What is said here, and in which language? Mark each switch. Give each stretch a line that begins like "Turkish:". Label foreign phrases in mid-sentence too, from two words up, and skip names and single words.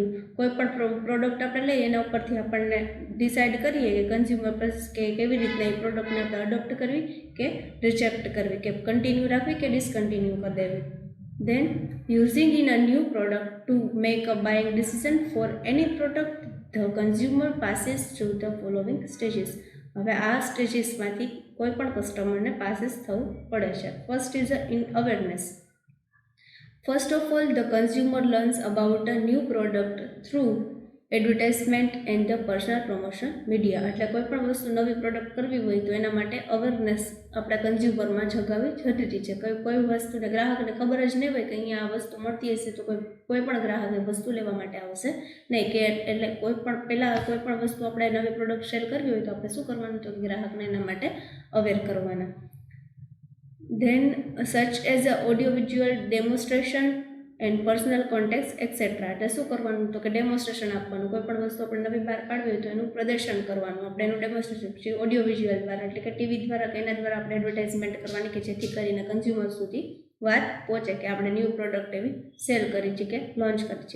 Gujarati: કોઈ પણ પ્રોડક્ટ આપણે લઈએ એના ઉપરથી આપણને ડિસાઇડ કરીએ કે કન્ઝ્યુમર કે કેવી રીતના એ પ્રોડક્ટને આપણે અડોપ્ટ કરવી કે રિજેક્ટ કરવી, કે કન્ટિન્યુ રાખવી કે ડિસકન્ટિન્યુ કરી દેવી.
English: then using in a new product to make a buying decision for any product the consumer passes through the following stages.
Gujarati: હવે આ સ્ટેજીસમાંથી કોઈ પણ કસ્ટમરને પાસીસ થવું પડે છે.
English: first is in awareness. First of all, the consumer learns about a new product through advertisement and the personal promotion media.
Gujarati: એટલે કોઈ પણ વસ્તુ નવી પ્રોડક્ટ કરવી હોય તો એના માટે અવેરનેસ આપણા કન્ઝ્યુમરમાં જગાવવી જરૂરી છે. કોઈ વસ્તુને ગ્રાહકને ખબર જ નહીં હોય કે અહીંયા આ વસ્તુ મળતી હશે તો કોઈ પણ ગ્રાહક એ વસ્તુ લેવા માટે આવશે નહીં. કે એટલે કોઈ પણ વસ્તુ આપણે નવી
English: product sell
Gujarati: કરવી હોય તો આપણે શું કરવાનું, તો ગ્રાહકને એના માટે અવેર કરવાના.
English: Then such as a audio visual demonstration and personal context etc.
Gujarati: એટલે શું કરવાનું, તો કે ડેમોન્સ્ટ્રેશન આપવાનું. કોઈ પણ વસ્તુ આપણે નવી બહાર પાડવી હોય તો એનું પ્રદર્શન કરવાનું, આપણે એનું ડેમોન્સ્ટ્રેશન પછી
English: audio visual
Gujarati: દ્વારા એટલે કે ટીવી દ્વારા કે એના દ્વારા આપણે એડવર્ટાઇઝમેન્ટ કરવાની કે જેથી કરીને કન્ઝ્યુમર સુધી વાત પહોંચે કે આપણે
English: new product
Gujarati: એવી સેલ કરી છે કે લોન્ચ કરી છે.